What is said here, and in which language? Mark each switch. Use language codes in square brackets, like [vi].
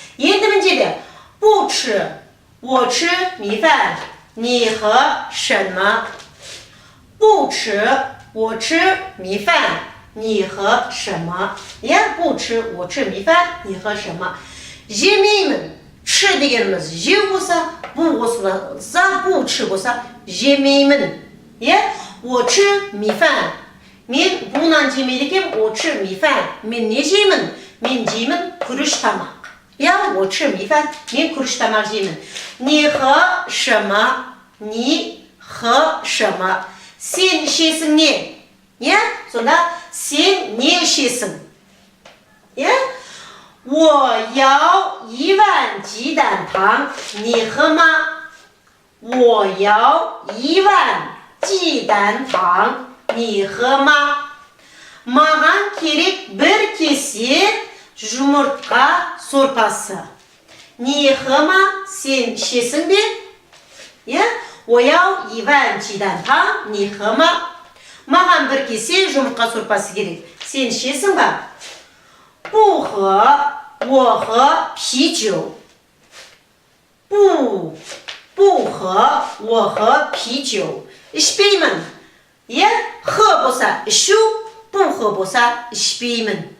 [kk] енді мына жерде [zh] 不吃, 我吃米饭, 你和什么? 不吃, 我吃米饭, 你和什么? иә, 不吃, 我吃米饭, 你和什么? [kk] жемеймін. 吃дегеніміз жеу болса, бұл қосылса, 不吃болса, жемеймін. [zh] иә, 我吃米饭. [kk] мен бұл нан жемейді екем, [zh] 我吃米饭. [kk] мен не жеймін? мен жеймін күріш тамақ. иә, [zh] 我吃米饭. [kk] мен күріш тамақ жеймін. [zh] 你和什么? 你和什么? [kk] сен ішесің не? иә, сонда сен не ішесің? [zh] иә, 我要1碗鸡蛋汤, 你喝吗? 我要1碗鸡蛋汤, 你喝吗? [kk] маған керек бір кесе жұмыртқа сорпасы. [zh] 你喝吗? [kk] сен ішесің бе? [zh] иә, 我要1碗鸡蛋汤, 你喝吗? [kk] маған бір кесе жұмыртқа сорпасы керек. сен ішесің ба? [zh] 不喝, 我喝啤酒. 不喝, 我喝啤酒. [kk] ішпеймін. иә, 喝болса ішу, 不喝болса ішпеймін.